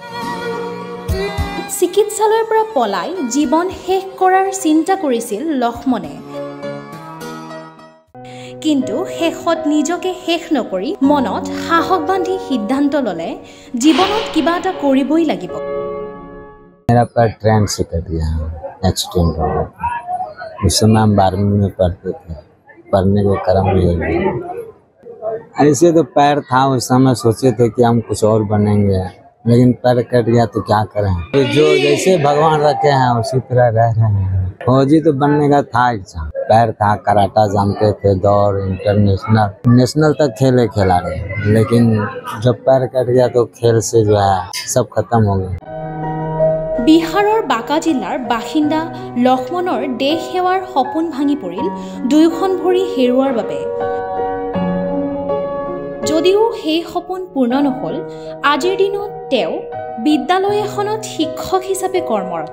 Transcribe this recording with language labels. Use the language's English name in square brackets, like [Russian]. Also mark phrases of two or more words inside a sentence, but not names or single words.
[Assamese] চিকিৎসালয়ৰ পৰা পলাই জীৱন শেষ কৰাৰ চিন্তা কৰিছিল লক্ষ্মণে। কিন্তু শেষত নিজকে শেষ নকৰি মনত সাহস বান্ধি সিদ্ধান্ত ল'লে জীৱনত কিবা এটা কৰিবই লাগিব। [Hindi] मेरा पैर ट्रेन से कट गया, एक्सीडेंट हो गया। उस समय हम 12वीं में पढ़ते थे, पढ़ने को क्रम नहीं गया। ऐसे तो पैर था, उस समय सोचे थे कि हम कुछ और बनेंगे, लेकिन पैर कट गया तो क्या करें। तो जो जैसे भगवान रखे हैं उसी तरह रह रहे हैं। फौजी तो बनने का था इच्छा, पैर था, कराटा जानते थे, दौड़ नेशनल तक खेला रहे, लेकिन जब पैर कट गया तो खेल से जो है सब खत्म हो गया। [Assamese] বিহাৰৰ বাঁকা জিলাৰ বাসিন্দা লক্ষ্মণৰ দেশ সেৱাৰ সপোন ভাঙি পৰিল দুয়োখন ভৰি হেৰুৱাৰ বাবে। যদিও সেই সপোন পূৰ্ণ নহ'ল, আজিৰ দিনত তেওঁ বিদ্যালয় এখনত শিক্ষক হিচাপে কৰ্মৰত।